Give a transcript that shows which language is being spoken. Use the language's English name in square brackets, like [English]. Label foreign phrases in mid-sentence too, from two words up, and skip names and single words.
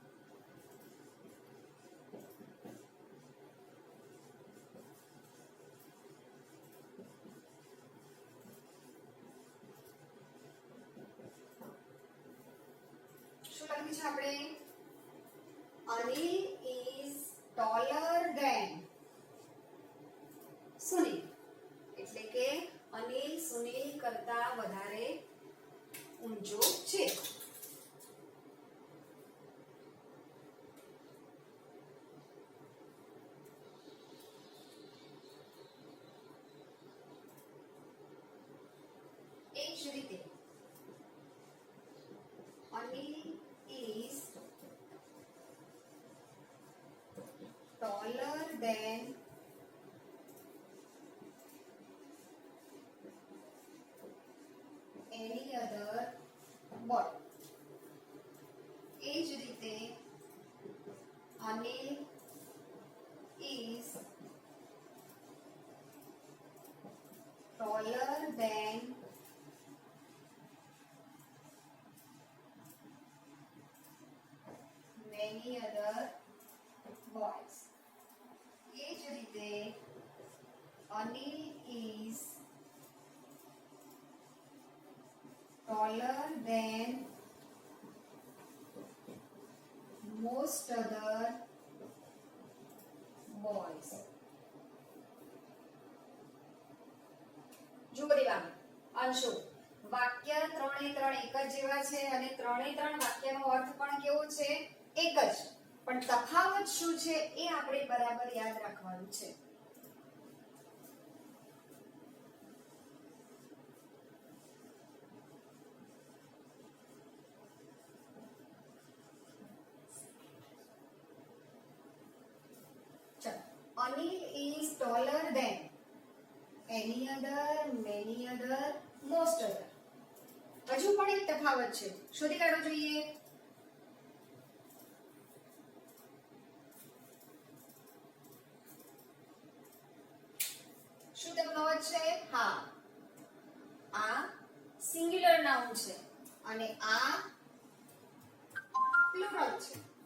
[Gujarati] શું લખ્યું છે આપણે? [English] અનિલ is taller than સુનિલ. [Gujarati] એટલે કે અનિલ સુનિલ કરતા વધારે ઊંચો છે. એ જ રીતે [English] અનિલ is taller than any other boy. [Gujarati] એ જ રીતે [English] અનિલ is taller than many other boys. [Gujarati] એ જ રીતે [English] અનિલ is taller than most other boys. [Gujarati] જુઓ દેવાંગ, અંશુ, વાક્ય ત્રણે ત્રણ એક જ જેવા છે અને ત્રણે ત્રણ વાક્યનો અર્થ પણ કેવો છે એક જ, પણ તફાવત શું છે એ આપણે બરાબર યાદ રાખવાનું છે. [English] Anil is taller than any other, many other, most other. [Gujarati] હજુ પણ એક તફાવત છે, શોધી કાઢવો જોઈએ. શું તફાવત છે? હા, આ [English] singular noun [Gujarati] છે અને આ પ્લુરલ છે.